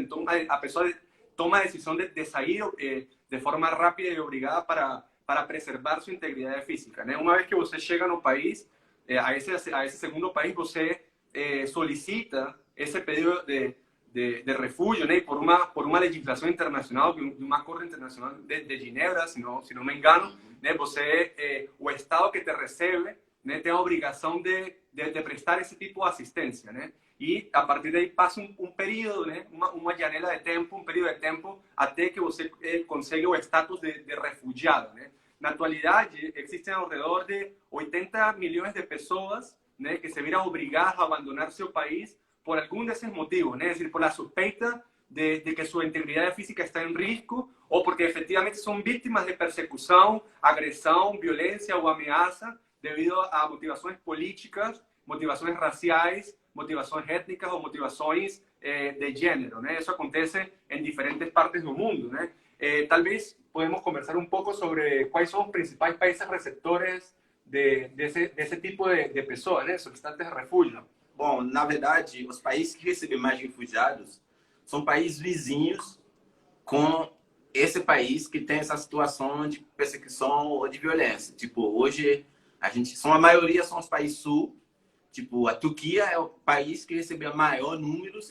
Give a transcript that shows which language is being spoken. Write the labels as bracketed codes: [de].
[pt] Então, a pessoa toma a decisão de sair de forma rápida e obrigada para preservar sua integridade física, né? Uma vez que você chega no país, a esse segundo país, você solicita esse pedido de refugio, ¿no? [es] Por una legislación internacional, de una corte internacional de Ginebra, si no me engano, ¿no? [pt] Você, o Estado que te recebe, ¿no? Tem a obrigação de prestar esse tipo de assistência, né? E a partir daí passa período, né? Uma janela de tempo, período de tempo até que você consiga o status de refugiado, né? [es] Na atualidade, existem ao redor de 80 milhões de pessoas, né, que se viram obrigadas a abandonar seu país por algum desses motivos, né? Es decir, por la suspeita de que su integridad física está en riesgo o porque efectivamente son víctimas de persecución, agresión, violencia o amenaza debido a motivaciones políticas, motivaciones raciales, motivaciones étnicas o motivaciones de género, né? Eso acontece en diferentes partes del mundo, né? Tal vez podemos conversar un poco sobre cuáles son los principales países receptores de ese tipo de personas, né? Solicitantes de refugio. [pt] Bom, na verdade, os países que recebem mais refugiados são países vizinhos com esse país que tem essa situação de perseguição ou de violência. Tipo, hoje, a maioria são os países sul. Tipo, a Turquia é o país que recebeu maior números.